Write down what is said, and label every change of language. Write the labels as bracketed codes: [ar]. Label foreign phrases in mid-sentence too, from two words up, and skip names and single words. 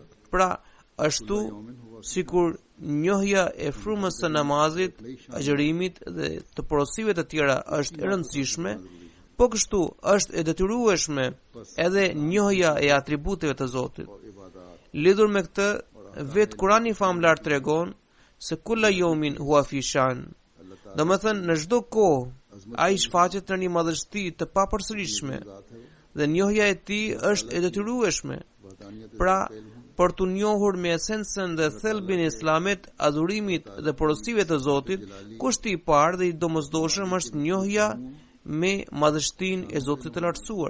[sq] Pra, ashtu sikur njohja e frymës së namazit, agjërimit dhe të porosive të tjera është e rëndësishme, po kështu është e detyrueshme edhe njohja e atributeve të Zotit. Lidhur me këtë, vetë Kurani famlar tregon se [ar] كل يوم هو في شأن. [sq] Domethënë në çdo kohë ai shfaqet në një madhështi të papërsëritshme dhe njohja e tij është e detyrueshme. Pra, për të njohur me esencën dhe thelbin e Islamit, adhurimit dhe porosive të Zotit, kushti i parë dhe i domosdoshëm është njohja me madhështinë e Zotit të lartësuar.